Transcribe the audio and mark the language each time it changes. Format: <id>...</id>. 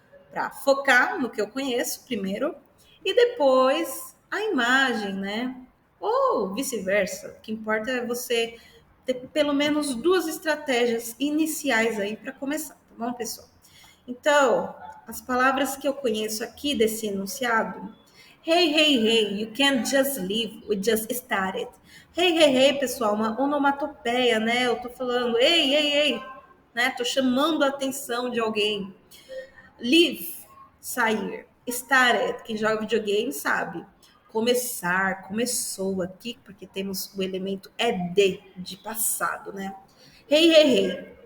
<pt>Para focar no que eu conheço primeiro, e depois a imagem, né? Ou vice-versa. O que importa é você ter pelo menos duas estratégias iniciais aí para começar, tá bom, pessoal? Então, as palavras que eu conheço aqui desse enunciado.</pt> <en>Hey, hey, hey, you can't just leave, we just started.</en> <pt>Hey, hey, hey, pessoal, uma onomatopeia, né? Eu tô falando, ei, ei, ei, né? Tô chamando a atenção de alguém. Leave, sair. Started, quem joga videogame sabe. Começar, começou aqui, porque temos o elemento de passado, né? Hey, hey, hey.</pt>